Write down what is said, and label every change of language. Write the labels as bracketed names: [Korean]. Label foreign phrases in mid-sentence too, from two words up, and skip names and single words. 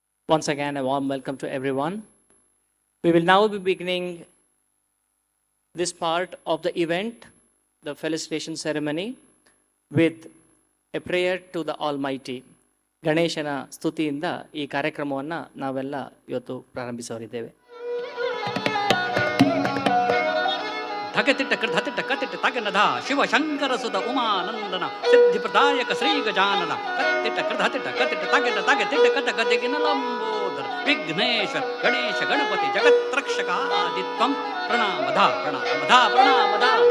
[English] Once again, a warm welcome to everyone. We will now be beginning this part of the event, the felicitation ceremony, with a prayer to the Almighty. [Kannada] ಗಣೇಶನ ಸ್ತುತಿಯಿಂದ ಈ ಕಾರ್ಯಕ್ರಮವನ್ನು ನಾವೆಲ್ಲ ಇವತ್ತು ಪ್ರಾರಂಭಿಸೋರಿದ್ದೇವೆ. ಧಕತಿಟ್ಟ ಕೃಧತಿಟ್ಟ ಕತಿಟ್ಟ ತಗನಧ [Sanskrit] ಶಿವ ಶಂಕರ ಸುತ ಉಮಾನಂದನ ಸಿದ್ಧಿ ಪ್ರದಾಯಕ ಶ್ರೀ ಗಜಾನನ ಕತ್ತಿಟ್ಟ ಕೃಧತಿಟ್ಟ ಕತಿಟ್ಟ ತಗನ ತಗತಿಟ್ಟ ಕತ ಗತಿಗಿನ ಲಂಬೋದರ ವಿಘ್ನೇಶ್ವರ ಗಣೇಶ ಗಣಪತಿ ಜಗತ್ರಕ್ಷಕ ಆದಿತ್ವಂ ಪ್ರಣಾಮಧ ಪ್ರಣಾಮಧ ಪ್ರಣಾಮಧ